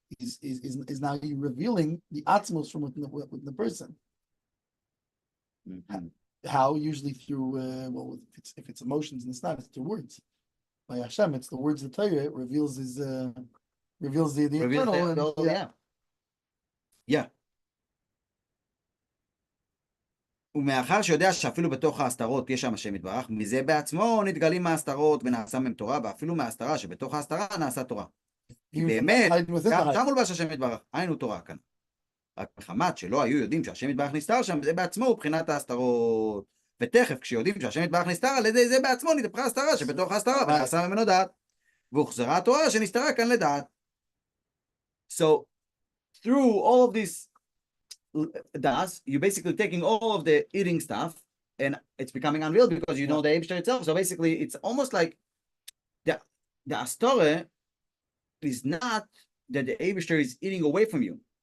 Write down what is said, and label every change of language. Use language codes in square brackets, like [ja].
[en] is now you revealing the atmos from within the person. Mm-hmm. How? Usually through well, if it's emotions and it's not, it's through words. By Hashem, it's the words of the Torah. It reveals the eternal. Yeah. [he] ומאחר שיודע שאפילו בתוך ההסתרות יש שם השם יתברך, מזה בעצמו נתגלים מההסתרות ונעשה מהם תורה, ואפילו מההסתרה שבתוך ההסתרה נעשה תורה. כי באמת, שם מולבש השם יתברך, היינו תורה כאן. רק מחמת שלא היו יודעים שהשם יתברך נסתר שם, זה בעצמו הוא בחינת ההסתרות. ותכף כשיודעים שהשם יתברך נסתר, על ידי זה בעצמו נתהפכה ההסתרה שבתוך ההסתרה, ונעשה ממנו דעת. והוחזרה התורה שנסתרה כאן לדעת. [en] So, through all of this you're basically taking all of the eating stuff and it's becoming unreal because you know the Eibishter itself. So basically it's almost like the Astore is not that the Eibishter is eating away from you.